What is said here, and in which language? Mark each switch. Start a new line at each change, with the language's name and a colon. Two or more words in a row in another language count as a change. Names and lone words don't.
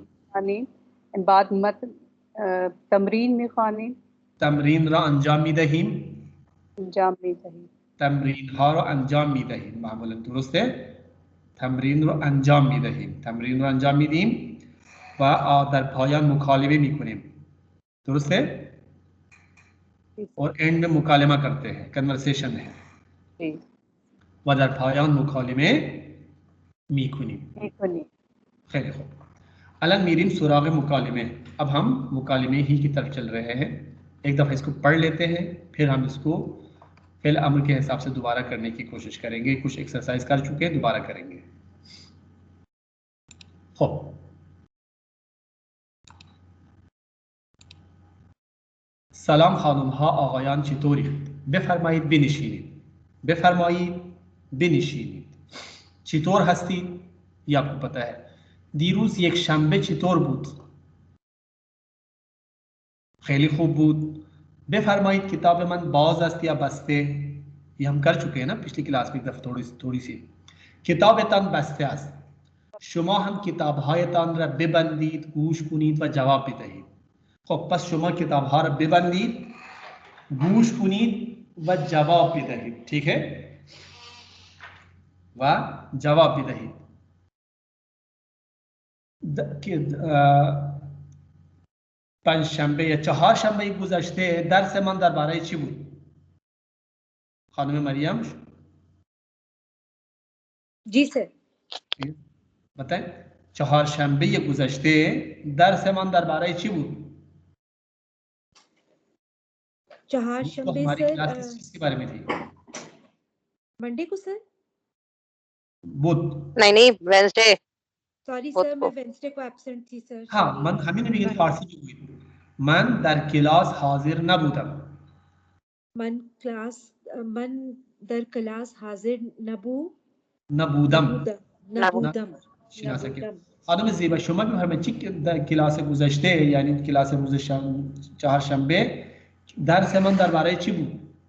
Persian: بعد متن تمرین میخوانیم. تمرین را انجام میدهیم. انجام میدهیم. تمرین ها رو انجام میدهیم. معمولا درسته؟ تمرین رو انجام میدهیم. تمرین رو انجام میدیم و در پایان مکالمه میکنیم. درسته؟
Hindi: और एंड में मुकालमा करते हैं, कन्वर्सेशन है.
Persian: و در پایان مکالمه میکنیم. خیلی خوب. الان میریم سراغ مکالمه.
Hindi: अब हम मुकालमे ही की तरफ चल रहे हैं. एक दफ़ा इसको पढ़ लेते हैं, फिर हम इसको
Persian: فعل امر
Hindi: के हिसाब से दोबारा करने की कोशिश करेंगे. कुछ एक्सरसाइज कर चुके हैं, दोबारा करेंगे.
Persian: خب سلام خانم ها آقایان چطورید؟ بفرمایید بنشینید. بفرمایید بنشینید. چطور هستید؟
Hindi: ये आपको पता है.
Persian: دیروز یک شنبه چطور بود؟ خیلی خوب بود. بفرمایید کتاب من باز است یا بسته؟
Hindi: ये हम कर चुके हैं ना पिछली क्लास में एक दफा थोड़ी सी.
Persian: کتابتان بسته است. شما هم کتابهایتان را ببندید، گوش کنید و جواب بدهید. خب پس شما کتابها را ببندید، گوش کنید و جواب بدهید.
Hindi: ठीक है؟
Persian: و جواب بدهید. پنجشنبه یا چهارشنبه گذشته درس من درباره چی بود؟ خانم مریم
Hindi: जी सर बताएं.
Persian: چهارشنبه گذشته درس من درباره چی بود؟ चहारशंबे
Hindi: हमारी सर क्लास किस चीज के बारे में थी? मंडे को सर बुध. नहीं वेंसडे. सॉरी सर मैं वेंसडे को एब्सेंट थी सर.
Persian: हाँ من همین میگم فارسی بگوید. من در کلاس حاضر نبودم. من در کلاس حاضر نبودم. شناسا. خانم زیبا شما بفرمایید چی در کلاس گذشته یعنی کلاس روز چهارشنبه درس من درباره چی بود؟